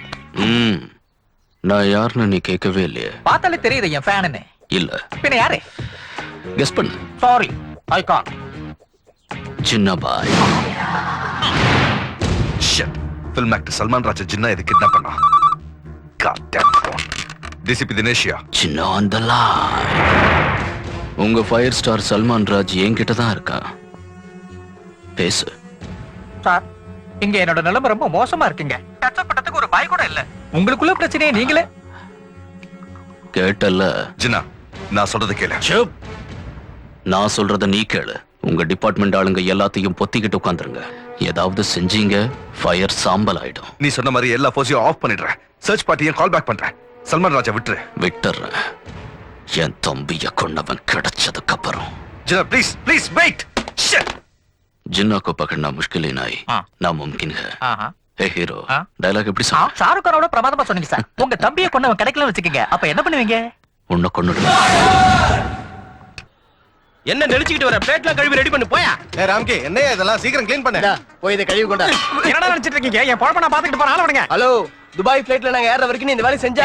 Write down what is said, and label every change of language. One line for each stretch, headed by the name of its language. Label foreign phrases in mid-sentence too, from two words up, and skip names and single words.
Tamil: நான் யாருன்னு நீ கேட்கவே இல்லையே. பார்த்தாலே தெரியுது என் ஃபேனுன்னு. இல்ல. பின்ன யாரு? கெஸ் பண்ணு.
English: sorry, I can.
Tamil: சின்னபாய். ஷிட்.
English: film actor
Tamil: சல்மான் ராஜ் ஜின்னா இது கிட்னாப் பண்ணா.
English: God damn phone.
Tamil: DCP தினேஷியா. சின்ன அந்த line. உங்க ஃபயர் ஸ்டார் சல்மான் ராஜ் என்கிட்ட தான் இருக்கா. பேசு. சார், இங்க என்னோட நிலைமை ரொம்ப மோசமா இருக்குங்க. கஷ்டப்பட்டதுக்கு ஒரு பாய் கூட இல்ல. உங்களுக்குள்ள பிரச்சனையை நீங்களே கேட்டல்ல. ஜின்னா, நான் சொல்றது கேளு. சுப். நான் சொல்றத நீ கேளு. உங்க டிபார்ட்மெண்ட் ஆளுங்க எல்லாத்தையும் பொத்திக்கிட்டு உட்காந்துருங்க. ஏதாவது செஞ்சீங்க ஃபயர் சாம்பல் ஆயிடும். நீ சொன்ன மாதிரி எல்லா ஃபோர்ஸையும் ஆஃப் பண்ணிடுறேன்.
English: search partyயும் call back
Tamil: பண்றேன். சல்மான் ராஜா விட்டுரு. விட்டுறேன். என் தம்பிய கொண்டவன் கிடைச்சதுக்கு அப்புறம். ஜின்னா
English: please please wait.
Tamil: ஷிட்.
Hindi: जिन्ना को पकड़ना मुश्किल ही नहीं हाँ। नामुमकिन है.
Tamil: ஆஹா.
Hindi: हे हीरो, हाँ।
Tamil: डायलॉग எப்படி சொன்ன? ஷாருக் கானோட பிரமாதமா சொன்னீங்க சார். உங்க தம்பியை கொண்டவன் கிடைக்கலன்னு வச்சுக்கீங்க, அப்ப என்ன பண்ணுவீங்க? உன்னை கொன்னுடு. என்ன நெளிச்சுக்கிட்டு வர? பிளேட்லாம் கழுவி ரெடி பண்ணு போயா. ஏ ராம்கி, என்னையா இதெல்லாம் சீக்கிரம் க்ளீன் பண்ணு. போய் இதை கழுவி கொண்டா. என்னடா நினைச்சிட்டு இருக்கீங்க? என் பொழப்ப நான் பாத்துக்கிட்டு போறேன். ஆள விடுங்க. ஹலோ, துபாய் ஃளைட்ல நாங்க ஏற வரைக்கும் நீ இந்த வேலைய செஞ்சா